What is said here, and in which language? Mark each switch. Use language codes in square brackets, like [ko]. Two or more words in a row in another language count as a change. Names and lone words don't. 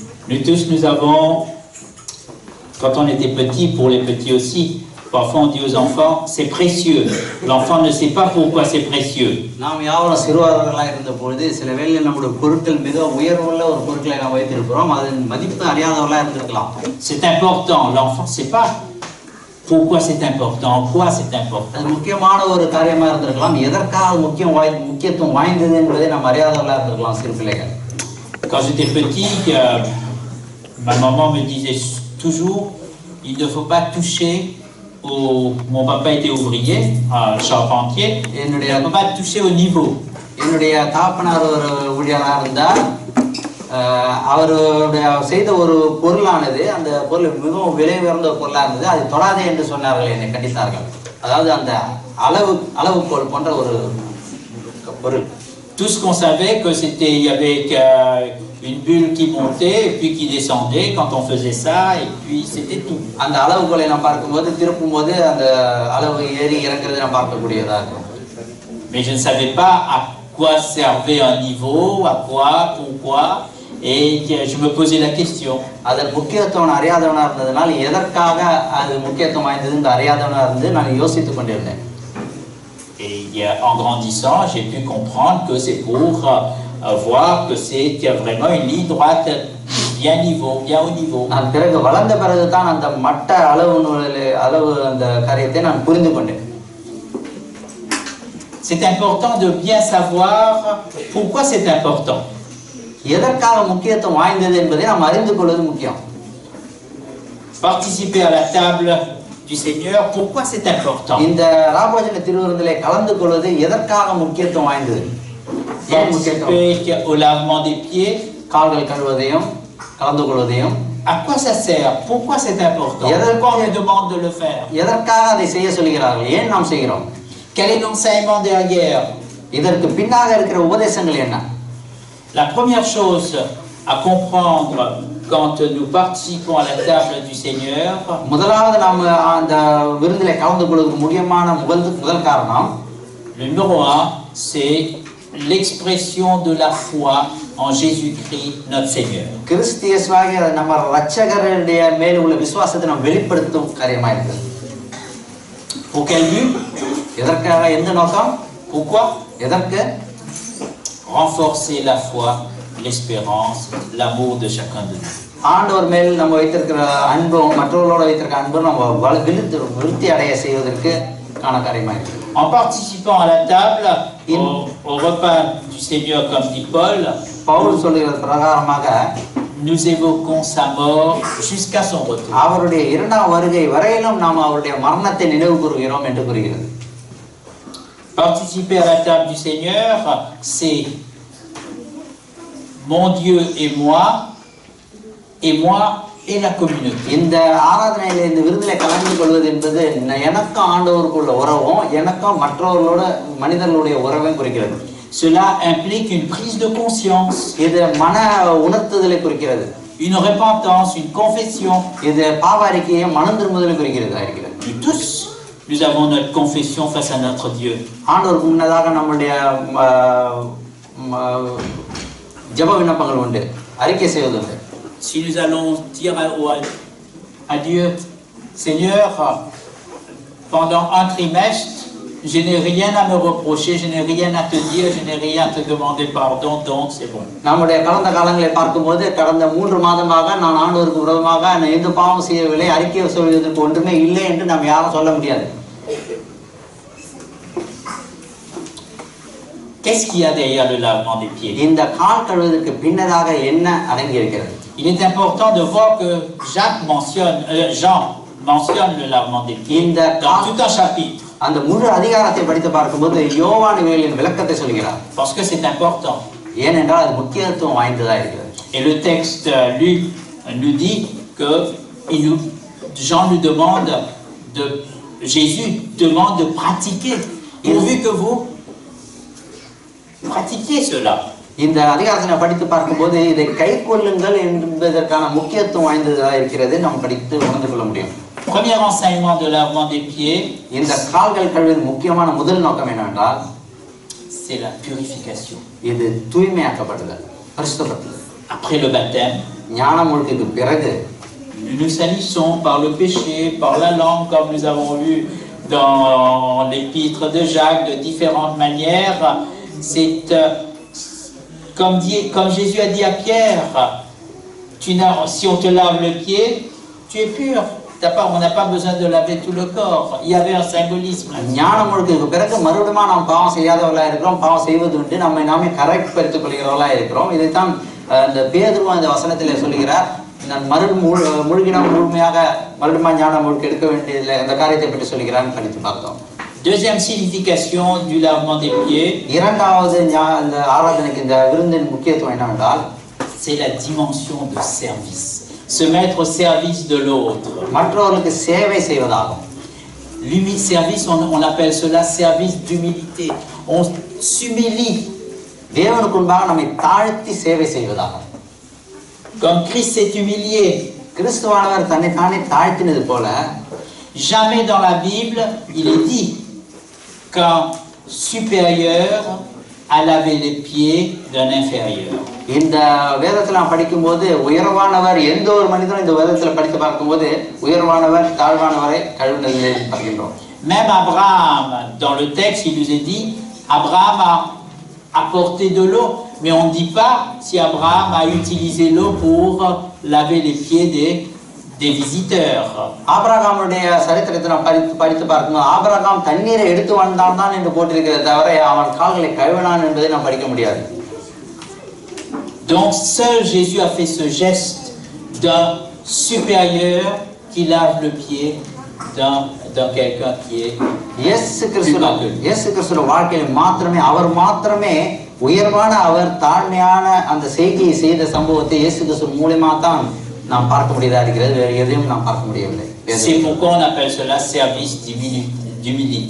[fr] Nous tous, nous avons, quand on était petits, pour les petits aussi, parfois on dit aux enfants, c'est précieux. L'enfant ne sait pas pourquoi c'est précieux. [ta] நாம் யாவரும் சிறுவர்களாக இருந்த பொழுது சில வேளையில் நம்முடைய பொருட்கள் மிக உயர்வுள்ள ஒரு பொருட்களை நாம் வைத்திருக்கிறோம், அதன் மதிப்பு அறியாதவர்களாக இருந்திருக்கலாம். [fr] C'est important, l'enfant ne sait pas pourquoi c'est important, en quoi c'est important. [ta] அது முக்கியமான ஒரு காரியமா இருந்திருக்கலாம், எதற்காக முக்கியத்துவம் வாய்ந்தது என்பதை நாம் அறியாதவர்களாக இருந்திருக்கலாம் சிறு பிள்ளைகள். [fr] Quand j'étais petit, ma maman me disait toujours, il ne faut pas toucher mon papa était ouvrier, charpentier, il ne faut pas toucher au niveau. [ta] என்னுடைய தாப்பனார் ஒரு ஊழியராக இருந்தார். அவருடைய செய்த ஒரு பொருளானது அந்த பொருள் மிகவும் விலை உயர்ந்த பொருளாக இருந்தது, அதை தொடாதே என்று சொன்னார்கள், என்னை கண்டித்தார்கள். அதாவது அந்த அளவுகோல் போன்ற ஒரு பொருள். [fr] Tout ce qu'on savait que c'était, il y avait une bulle qui montait et puis qui descendait quand on faisait ça, et puis c'était tout. [ta] அந்த அளவுகோலை நாம் பார்க்கும்போது திருப்பும்போது அந்த அளவு ஏறி இறங்குறதை நாம் பார்க்கக்கூடியதா இருக்கும். [fr] Mais je ne savais pas à quoi servait un niveau, à quoi, pourquoi, et je me posais la question. [ta] அதன் முக்கியத்துவம் அறியாதவனா இருந்ததனால எதற்காக அது முக்கியத்துவம் வாய்ந்தது என்று அறியாதவனா இருந்து நான் யோசித்துக் கொண்டிருந்தேன். [fr] Et en grandissant, j'ai pu comprendre que c'est pour voir que c'est vraiment une ligne droite, bien au niveau. [ta] நான் பிறகு வளர்ந்த பிறகு தான் அந்த மட்ட அளவு அந்த காரியத்தை நான் புரிந்து கொண்டேன். [fr] C'est important de bien savoir pourquoi c'est important. [ta] எதற்காக முக்கியத்துவம் வாய்ந்தது என்பதை நாம் அறிந்து கொள்வது முக்கியம். [fr] Participer à la table du Seigneur, pourquoi c'est important? [ta] இந்த ராபோஜன திருவிருந்திலே கலந்து கொள்வது எதற்காக முக்கியத்துவம் வாய்ந்தது? [fr] Participer au lavement des pieds, [ta] கால்கள் கழுவுவதையும் கலந்து கொள்வதையும். [fr] À quoi ça sert? Pourquoi c'est important? Pourquoi on nous demande de le faire? [ta] எதற்காக அதை செய்ய சொல்கிறார்கள்? ஏன் நாம் செய்கிறோம்? [fr] Quel est l'enseignement derrière? [ta] இதற்கு பின்னாக இருக்கிற உபதேசங்கள் என்ன? [fr] La première chose à comprendre quand nous participons à la table du Seigneur, [ta] முதலாவது நாம் அந்த விருந்திலே கலந்து கொள்வதற்கு முக்கியமான முதல் காரணம், [fr] le numéro 1, c'est l'expression de la foi en Jésus-Christ notre Seigneur. [ta] கிறிஸ்து இயேசுவாகிய நம்ம இரட்சகருடைய மேல் உள்ள விசுவாசத்தை நாம் வெளிப்படுத்தும் காரியமா இருக்குது. [fr] Pour quel but? [ta] எதற்காக, எந்த நோக்கம்? [fr] Pourquoi? [ta] எதற்கு? [fr] Renforcer la foi, l'espérance, l'amour de chacun de nous. [ta] ஆண்டவர் மேல் நம்ம வைத்திருக்கிற அன்பும் மற்றவர்களோடு வைத்திருக்கிற அன்பும் நம்ம விருத்தி அடைய செய்வதற்கு காண காரியமா இருக்கு. [fr] En participant à la table, au repas du Seigneur, comme dit Paul, [ta] பவுல் சொல்லுகிற பிரகாரமாக [fr] nous évoquons sa mort jusqu'à son retour. [ta] அவருடைய இரண்டாம் வருகை வரையிலும் நாம் அவருடைய மரணத்தை நினைவு கூறுகிறோம் என்று கூறுகிறது. [fr] Participer à la table du Seigneur, c'est mon Dieu et moi et la communauté. [ta] இந்த ஆராதனையில இந்த விருந்திலே கலந்து கொள்வது என்பது எனக்கும் ஆண்டவருக்குள்ள உறவும் எனக்கும் மற்றவர்களோட மனிதர்களுடைய உறவையும் குறிக்கிறது. [fr] Cela implique une prise de conscience, [ta] இது மன உணர்த்துதலை குறிக்கிறது. [fr] une repentance, une confession. [ta] இது பாவ அறிக்கையை மனம் திரும்புதலை குறிக்கிறதா இருக்கிறது. [fr] Nous tous, nous avons notre confession face à notre Dieu. [ta] ஆண்டவருக்கு முன்னதாக நம்முடைய ஜெப விண்ணப்பங்கள் உண்டு, அறிக்கை செய்வது உண்டு. [fr] Si nous allons dire à Dieu, Seigneur, pendant un trimestre, je n'ai rien à me reprocher, je n'ai rien à te dire, je n'ai rien à te demander pardon, donc c'est bon. [ta] நம்முடைய கடந்த காலங்களை பார்க்கும்போது கடந்த 3 மாதமாக நான் ஆண்டவருக்கு விரோதமாக நான் எந்த பாவம் செய்யவில்லை, அறிக்கை சொல்வதற்கு ஒன்றுமே இல்லை என்று நாம் யாரும் சொல்ல முடியாது. [fr] Qu'est-ce qu'il y a derrière le lavement des pieds? [ta] இந்த கால் கழுவுவதற்கு பின்னதாக என்ன அடங்கி இருக்கிறது? [fr] Il est important de voir que Jean mentionne le lavement des pieds dans tout un chapitre. [ta] அந்த முழு அதிகாரத்தை படித்து பார்க்கும்போது யோவான் இவைகளின் விளக்கத்தை சொல்கிறார். [fr] Parce que c'est important. [ta] ஏனென்றால் அது முக்கியத்துவம் வாய்ந்ததா இருக்கிறது. [fr] Et le texte Luc nous dit que Jean nous demande Jésus demande de pratiquer, pourvu que vous pratiquiez cela. [ta] இந்த அதிகாரத்தை படித்து பார்க்கும்போது இதை கைக்கொள்ளுங்கள் என்பதற்கான முக்கியத்துவம் வாய்ந்ததா இருக்கிறது நாம் படித்து உணர்ந்து கொள்ள முடியும். [fr] Premier enseignement de lavement des pieds, [ta] இந்த கால்கள் கழுவுவதன் முக்கியமான முதல் நோக்கம் என்னவென்றால் [fr] c'est la purification. [ta] இது தூய்மையாக்கப்படுதல், பரிசுத்தப்படுதல். [fr] Après le baptême, [ta] ஞானமுழுக்குக்கு பிறகு [fr] nous nous salissons par le péché, par la langue, comme nous avons vu dans l'épître de Jacques, de différentes manières. C'est comme Jésus a dit à Pierre, si on te lave le pied, tu es pur. On n'a pas besoin de laver tout le corps. Il y avait un symbolisme. [ta] ஞானமுழுக்குக்கு பிறகு மறுபடியும் நாம் பாவம் செய்யாதவர்களாக இருக்கிறோம், பாவம் செய்வது உண்டு, நம்மை நாமே கரெக்ட் படுத்திக் கொள்கிறவர்களாக இருக்கிறோம். இதைத்தான் இந்த பேதுரு அந்த வசனத்திலே சொல்லுகிறார். நான் முழுகினம் முழுமையாக மறுபடியும் ஞானமுழுக்கு எடுக்க வேண்டியதில்லை, அந்த காரியத்தை பற்றி சொல்லுகிறான்னு படித்து பார்த்தோம். [fr] Deuxième signification du lavement des pieds. [ta] இரண்டாவது இந்த ஆராதனைக்கு இந்த விருந்தின் முக்கியத்துவம் என்னவென்றால், [fr] c'est la dimension de service. Se mettre au service de l'autre. [ta] மற்றவர்களுக்கு சேவை செய்வதாகும். [fr] Service, on appelle cela service d'humilité. On s'humilie. [ta] தேவனுக்கு முன்பாக நம்மை தாழ்த்தி சேவை செய்வதாகும். [fr] Comme Christ s'est humilié. [ta] கிறிஸ்துவானவர் தன்னை தானே தாழ்த்தினது போல, [fr] jamais dans la Bible il est dit qu'un supérieur a lavé les pieds d'un inférieur. [ta] இந்த வேதத்துல நாம் படிக்கும்போது உயர்வானவர், எந்த ஒரு மனிதனும் இந்த வேதத்துல படித்து பார்க்கும்போது உயர்வானவர் தாழ்வானவரை கழுவினதை பார்க்கின்றோம். [fr] Même Abraham, dans le texte, il nous est dit, Abraham a apporté de l'eau, mais on ne dit pas si Abraham a utilisé l'eau pour laver les pieds des visiteurs. [ta] ஆபிரகாமுடைய சரித்திரத்தை நாம் படித்து பார்க்கும்போது ஆபிரகாம் தண்ணீரை எடுத்து வந்தான் என்று போட்டிருக்கிறத தவிர அவன் கால்களை கழுவினான் என்பதை நாம் படிக்க முடியாது. [fr] Donc seul Jésus a fait ce geste d'un supérieur qui lave le pied d'un quelqu'un qui est [ta] இயேசு கிறிஸ்துவின் வாழ்க்கையில் மாத்திரமே அவர் மாத்திரமே உயர்வான, அவர் தாழ்மையான அந்த செய்கையை செய்த சம்பவத்தை இயேசு கிறிஸ்து மூலமா தான் நாம் பார்க்க முடியதா இருக்கிறது, வேறு எதையும் நாம் பார்க்க முடியவில்லை. [fr] C'est pourquoi on appelle cela service d'humilité.